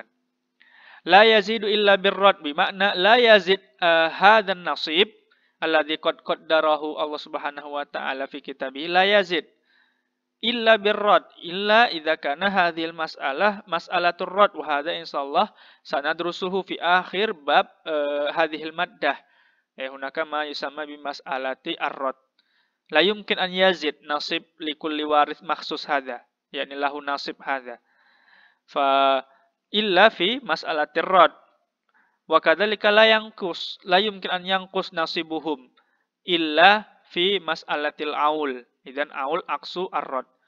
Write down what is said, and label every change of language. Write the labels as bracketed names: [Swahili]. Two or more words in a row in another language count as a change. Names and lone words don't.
[Arabic] لا يزيد إلا بالرد، بمعنى لا يزيد هذا النصيب الذي قد قدره الله سبحانه وتعالى في كتابه لا يزيد إلا بالرد إلا إذا كان هذه المسألة مسألة الرد وهذا إن شاء الله سندرسه في آخر باب هذه المادة. هناك ما يسمى بمسألة الرد. لا يمكن أن يزيد نصيب لكل وارث مخصوص هذا، يعني له نصيب هذا. فإلا في مسألة الرد. وكذلك لا يمكن أن ينقص نصيبهم إلا في مسألة العول. إذن عول عكس الرد.